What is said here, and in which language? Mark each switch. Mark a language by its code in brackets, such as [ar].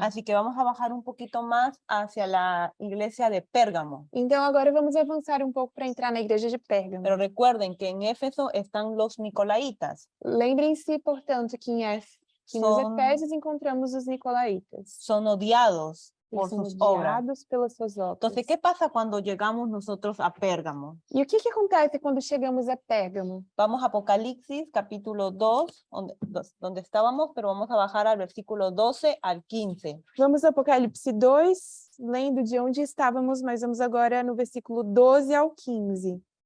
[es] Así que vamos a bajar un poquito más hacia la iglesia de Pérgamo. [pt] Então, agora vamos avançar um pouco para entrar na igreja de Pérgamo. [es] Pero recuerden que en Éfeso están los nicolaítas. [pt] Lembrem-se, portanto, que nos Efésios encontramos os nicolaítas. [es] Son odiados por sus obras. [pt] Pelas suas obras. [es] Entonces, ¿qué pasa cuando llegamos nosotros a Pérgamo? [pt] E o que acontece quando chegamos a Pérgamo? [es] Vamos a Apocalipsis, capítulo 2, donde estábamos, pero vamos a bajar al versículo 12 al 15. [pt] Vamos a Apocalipse 2, lendo de onde estávamos, mas vamos agora no versículo 12 ao 15.